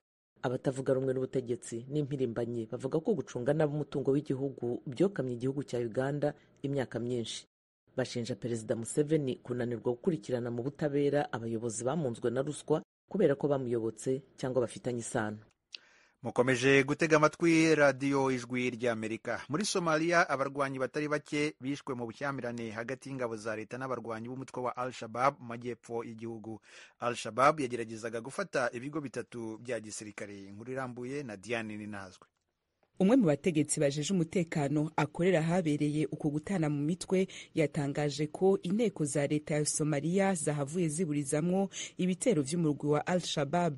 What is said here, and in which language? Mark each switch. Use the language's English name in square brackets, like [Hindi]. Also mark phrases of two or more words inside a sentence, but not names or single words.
[Kinyarwanda] Abatavuga rumwe n'ubutegetsi n'impirimbanyi bavuga ko gucunga nabi umutungo w'igihugu byokamye igihugu cya Uganda imyaka myinshi. Bashinja Perezida Museveni kunanirwa gukurikirana mu butabera abayobozi bamunzwe na ruswa kubera ko bamuyobotse cyangwa bafitanye isano. Mukomeje gutega amatwi radiyo ijwi ry'Amerika. Muri Somalia abarwanyi batari bake bishwe mu bushyamirane hagati y'ingabo za leta n'abarwanyi b'umutwe wa Al-Shabaab mu majyepfo y'igihugu. Al-Shabaab yageragezaga gufata ibigo bitatu bya gisirikare. Inkuru irambuye na Diane Ninazwe. [Rundi] Umwe mu bategetsi bajeje umutekano akorera habereye uko gutana mu mitwe yatangaje ko inteko za leta ya Somalia zahavuye ziburizamwo ibitero vy'umurwi wa Al-Shabaab.